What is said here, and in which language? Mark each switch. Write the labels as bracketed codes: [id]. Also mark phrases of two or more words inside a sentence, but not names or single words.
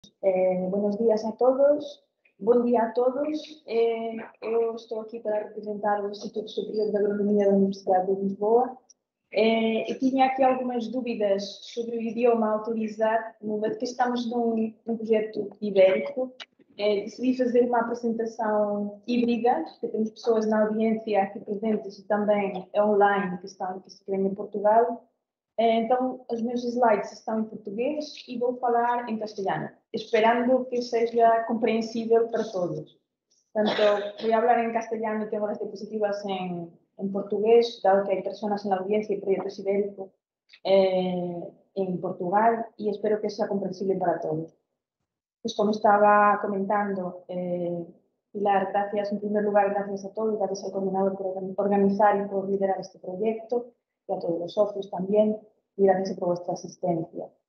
[es] Buenos días a todos. [gl] Bon día a todos. [pt] Eu estou aquí para representar o Instituto Superior de Agronomía da Universidade de Lisboa. [gl] E tiña aquí algunhas dúbidas sobre o idioma a utilizar, no momento que estamos num projeto ibérico. [pt] Decidi fazer uma apresentação híbrida, porque temos pessoas na audiência aqui presentes e também online que se querem em Portugal. Então, os meus slides estão em português e vou falar em castelhano, esperando que seja compreensível para todos. [es] Tanto voy a hablar en castellano y tengo las diapositivas en portugués, dado que hay personas en la audiencia y proyectos ibéricos en Portugal, y espero que sea comprensible para todos. Pues como estaba comentando, Pilar, gracias en primer lugar, gracias a todos, gracias al coordinador por organizar y por liderar este proyecto, y a todos los socios también, y gracias por vuestra asistencia.